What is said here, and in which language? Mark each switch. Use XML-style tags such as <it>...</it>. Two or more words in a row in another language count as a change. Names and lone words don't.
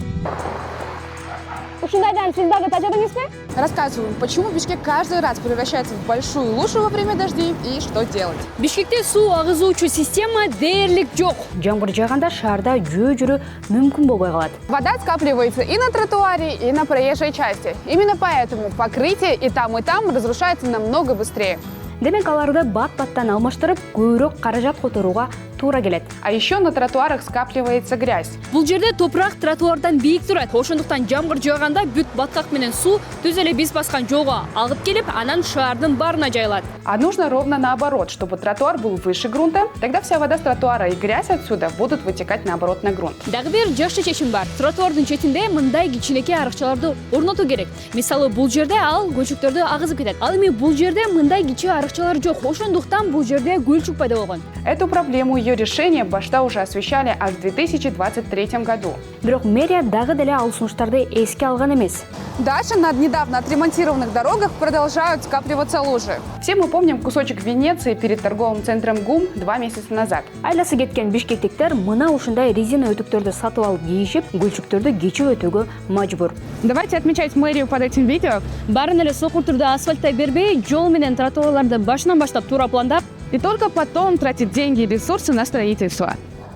<ky>Ушундайдан сиз дагы тажадыңызбы?</ky> <ru>Рассказываю, почему Бишкек каждый раз превращается в большую лужу во время дождей и что делать.</ru> <ky>Бишкекте суу агызуучу система дээрлик жок. Жамгыр жааганда шаарда жөө жүрүү мүмкүн болбой калат.</ky> <ru>Вода скапливается и на тротуаре, и на проезжей части. Именно поэтому покрытие и там разрушается намного быстрее.</ru> <ky>Демек аларды бат-баттан алмаштырып, көбүрөөк каражат которууга туура келет.</ky> <ru>А еще на тротуарах скапливается грязь.</ru> <ky>Бул жерде топурак тротуардан бийик турат. Ошондуктан жамгыр жааганда бүт баткак менен суу түз эле биз баскан жолго агып келип, анан шаардын баарына жайылат.</ky> <ru>А нужно ровно наоборот, чтобы тротуар был выше грунта. Тогда вся вода с тротуара и грязь отсюда будут вытекать наоборот на грунт.</ru> <ky>Дагы бир жакшы чечим бар. Тротуардын четинде мындай кичинекей арыкчаларды орнотуу керек. Мисалы бул жерде ал көчөктөрдү агызып кетет. Ал эми бул жерде мындай кичи арыкчалар жок. Ошондуктан бул жерде гүлчүк пайда болгон.</ky> <ru>Эту проблему ее решения Башта уже освещали аж в 2023 году.</ru> <ky>Бирок мэрия дагы деле ал сунуштарды эске алган эмес.</ky> <ru>Дальше на недавно отремонтированных дорогах продолжают скапливаться лужи. Все мы помним кусочек Венеции перед торговым центром ГУМ 2 месяца назад.</ru> <ky>Айласы кеткен бишкектиктер мына ушундай резина өтүктөрдү сатып алып кийишип, гүлчүктөрдү кечип өтүүгө мажбур.</ky> <ru>Давайте отмечать мэрию под этим видео.</ru> <ky>Баарын эле сокур түрдө асфальттай бербей, жол менен тротуарларды башынан баштап туура пландап,</ky> <ru>И только потом тратить деньги и ресурсы на строительство.</ru>